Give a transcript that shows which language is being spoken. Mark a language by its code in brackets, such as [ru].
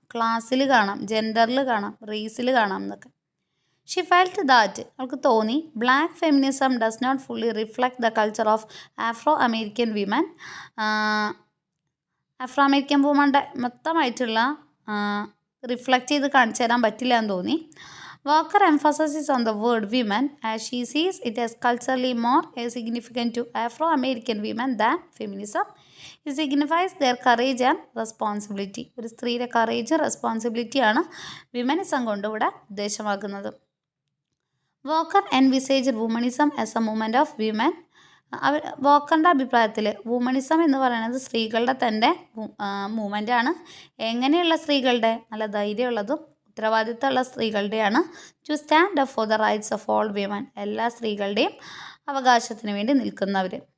[ml] ക്ലാസ്സിൽ കാണാം, ജെൻഡറിൽ കാണാം, റേസിൽ കാണാം എന്നൊക്കെ. [en] she felt that, [ml] അവൾക്ക് തോന്നി, [en] Black feminism does not fully reflect the culture of Afro American women. [ml] Afro American വുമൻ്റെ മൊത്തമായിട്ടുള്ള reflect ചെയ്ത് കാണിച്ചു തരാൻ പറ്റില്ല എന്ന് തോന്നി. [en] Walker emphasizes on the word women as she sees it as culturally more significant to Afro-American women than feminism. It signifies their courage and responsibility. [ml] ഒരു സ്ത്രീയുടെ courage റെസ്പോൺസിബിലിറ്റിയാണ് വിമനിസം കൊണ്ട് ഇവിടെ ഉദ്ദേശമാക്കുന്നത്. [en] Walker envisaged womanism as a movement of women. [ml] വാക്കറിൻ്റെ അഭിപ്രായത്തിൽ വുമണിസം എന്ന് പറയുന്നത് സ്ത്രീകളുടെ തന്നെ മൂവ്മെൻ്റാണ്. എങ്ങനെയുള്ള സ്ത്രീകളുടെ? നല്ല ധൈര്യമുള്ളതും ഉത്തരവാദിത്തമുള്ള സ്ത്രീകളുടെയാണ്. [en] to stand up for the rights of all women, [ml] എല്ലാ സ്ത്രീകളുടെയും അവകാശത്തിന് വേണ്ടി നിൽക്കുന്നവർ.